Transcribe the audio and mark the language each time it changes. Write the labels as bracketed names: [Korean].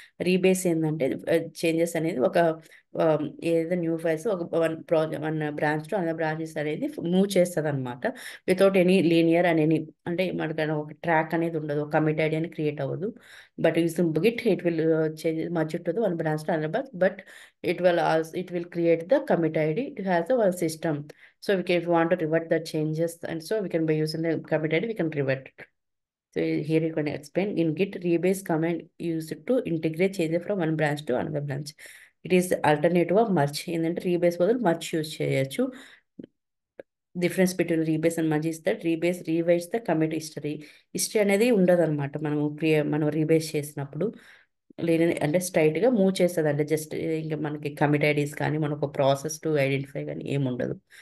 [Telugu] Rebase ఏంటంటే changes అనేది ఒక ఏదైతే న్యూ ఫైల్స్ ఒక one branch to another branches అనేది మూవ్ చేస్తుంది అనమాట, without any linear and any, అంటే మనకు ఒక ట్రాక్ అనేది ఉండదు, ఒక కమిట్ ఐడి అని క్రియేట్ అవ్వదు. [English] But using Git it will change merge to one branch to another branch, బట్ it will create the commit ID. It has a one system. So if we want to revert the changes, and so we can by using the commit ID, we can revert it. So here you can explain in Git rebase command used to integrate changes from one branch to another branch. It is the alternative of merge. [Telugu] ఏంటంటే rebase బదులు merge use చేయొచ్చు. [English] difference between rebase and merge is that rebase revise the commit history [Telugu] అనేది ఉండదు అనమాట. మనం rebase చేసినప్పుడు లేని అంటే స్ట్రైట్గా మూవ్ చేస్తుంది, అంటే జస్ట్ ఇంకా మనకి కమిట్ ఐడీస్ కానీ మనకు ప్రాసెస్ టు ఐడెంటిఫై కానీ ఏమి ఉండదు.